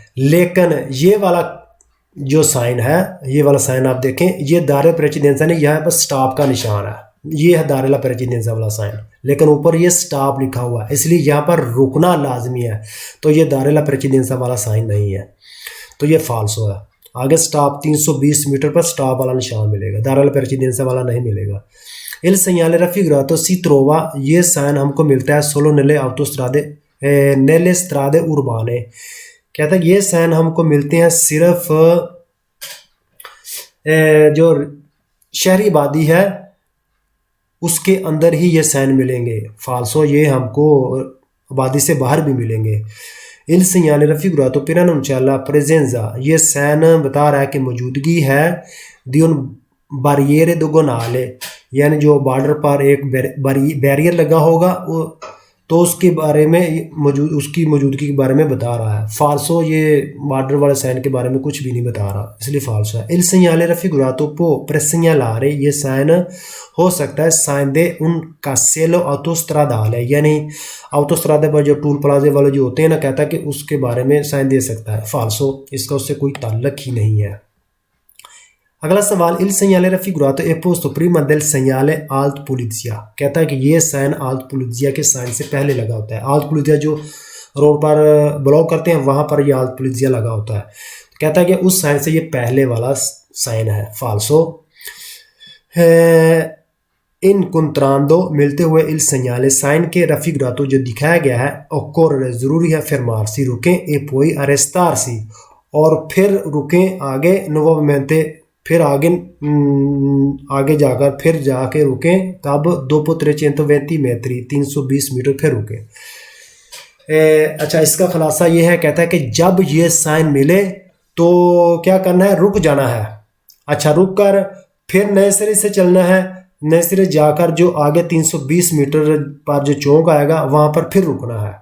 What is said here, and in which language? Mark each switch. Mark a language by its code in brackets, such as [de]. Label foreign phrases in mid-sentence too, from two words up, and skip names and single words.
[hi] लेकिन ये वाला जो साइन है, ये वाला साइन आप देखें, ये [it] dare la precedenza [hi] नहीं, यहाँ पर स्टॉप का निशान है, ये है [it] dare la precedenza [hi] वाला साइन, लेकिन ऊपर ये स्टॉप लिखा हुआ है, इसलिए यहाँ पर रुकना लाजमी है, तो ये [it] dare la precedenza [hi] वाला साइन नहीं है, तो ये फाल्सो है। आगे स्टॉप 320 मीटर पर स्टॉप वाला निशान मिलेगा, [it] dare la precedenza [hi] वाला नहीं मिलेगा। [it] il segnale raffigurato si trova, [hi] ये साइन हमको मिलता है [it] solo nelle strade urbane, [hi] कहता है ये साइन हमको मिलते हैं सिर्फ जो शहरी आबादी है उसके अंदर ही ये साइन मिलेंगे, फाल्सो ये हमको आबादी से बाहर भी मिलेंगे। [it] il segnale raffigurato per annunciare la presenza, [hi] ये साइन बता रहा है कि मौजूदगी है [it] di un barriere doganale, [hi] यानी जो बॉर्डर पर एक बैरियर लगा होगा तो उसके बारे में उसकी मौजूदगी के बारे में बता रहा है। फाल्सो ये बॉर्डर वाले साइन के बारे में कुछ भी नहीं बता रहा, इसलिए फाल्सो है। [it] il segnale raffigurato può presegnalare, [hi] ये साइन हो सकता है साइन दे उन [it] casello autostradale, [hi] यानी ऑटोस्ट्रादा पर जो टूल प्लाजे वाले जो होते हैं ना, कहता है कि उसके बारे में साइन दे सकता है, फाल्सो, इसका उससे कोई ताल्लुक ही नहीं है। अगला सवाल, [it] इल segnale raffigurato è posto prima del segnale alt polizia, [hi] कहता है कि ये साइन [it] alt polizia [hi] के साइन से पहले लगा होता है। [it] alt polizia [hi] जो रोड पर ब्लॉक करते हैं वहां पर ये [it] alt polizia [hi] लगा होता है, कहता है कि उस साइन से ये पहले वाला साइन है, फाल्सो। इनकंट्रांडो मिलते हुए [it] il segnale, [hi] साइन के raffigurato जो दिखाया गया है, occorre जरूरी है, fermarsi रुकें, [it] e poi arrestarsi [hi] और फिर रुकें, आगे nuovamente फिर आगे जाकर फिर जाके रुकें, कब, [it] dopo 320 metri [hi] 320 मीटर फिर रुकें। अच्छा, इसका खुलासा ये है, कहता है कि जब ये साइन मिले तो क्या करना है, रुक जाना है। अच्छा, रुक कर फिर नए सिरे से चलना है, नए सिरे जाकर जो आगे 320 मीटर पर जो चौक आएगा वहां पर फिर रुकना है।